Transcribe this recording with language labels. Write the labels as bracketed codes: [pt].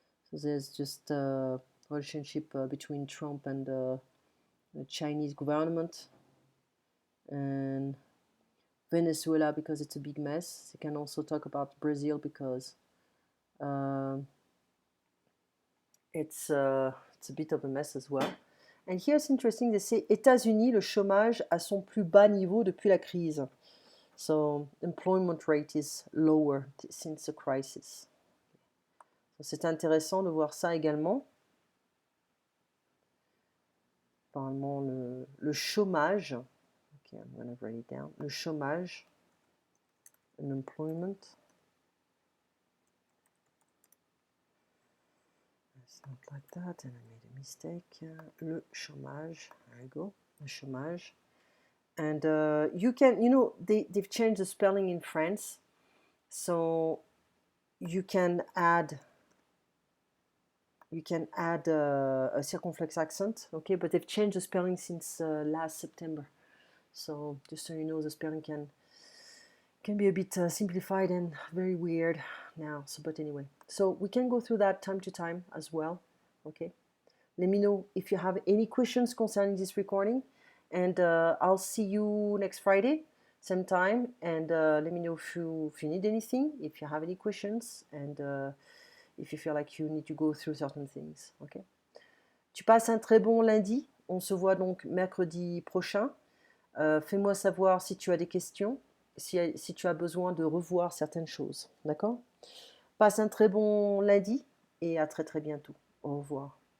[en] So there's just a relationship between Trump and the Chinese government, and Venezuela because it's a big mess. They can also talk about Brazil because it's a bit of a mess as well. And here it's interesting, they say [fr] États-Unis, le chômage à son plus bas niveau depuis la crise. [en] So employment rate is lower since the crisis. So, [fr] c'est intéressant de voir ça également. apparemment le chômage. [en] Ok, I'm gonna write it down. [fr] Le chômage, [en] unemployment. It's not like that, and I made a mistake. [fr] Le chômage, [en] there we go. Le chômage. And you can, they've changed the spelling in France, so you can add a circumflex accent, okay? But they've changed the spelling since last September, so just so you know, the spelling can be a bit simplified and very weird now. So, but anyway, so we can go through that time to time as well, okay? Let me know if you have any questions concerning this recording, and I'll see you next Friday, same time, and let me know if you need anything, if you have any questions, and if you feel like you need to go through certain things, okay? [fr] Tu passes un très bon lundi, on se voit donc mercredi prochain. Fais-moi savoir si tu as des questions, si tu as besoin de revoir certaines choses, d'accord? Passe un très bon lundi et à très très bientôt. Au revoir.